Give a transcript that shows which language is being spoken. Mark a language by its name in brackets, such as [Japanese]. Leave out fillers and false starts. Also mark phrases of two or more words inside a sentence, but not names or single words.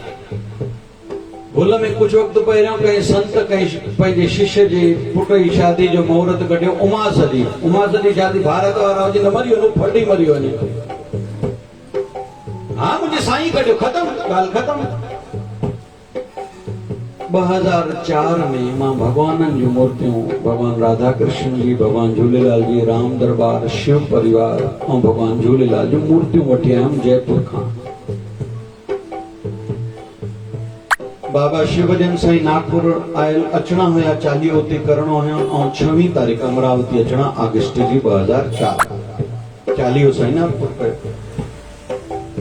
[Sindhi] भुल में कुझु वक़्तु पहिरियों कंहिं संत कंहिं पंहिंजे शिष्य जे पुट जी शादी जो मुहूर्त कढियो, उमास जी शादी, भारत वारा हुजे त मरी वञो, फटी मरी वञे। हा मुंहिंजे साईं कढियो, ख़तम, ॻाल्हि ख़तम। 2004 में मां भगवाननि जूं मूर्तियूं, भगवान राधा कृष्ण जी, भगवान झूलेलाल जी, राम दरबार, शिव परिवार ऐं भगवान झूलेलाल जूं मूर्तियूं वठी आयुमि जयपुर खां। बाबा शिवजन साईं नागपुर आयल अचणा हुया, चालीहो उते करणो हुयो, ऐं 26 तारीख़ अमरावती अचणा, अगस्त जी 2004 चालीहो साईं नागपुर कयो।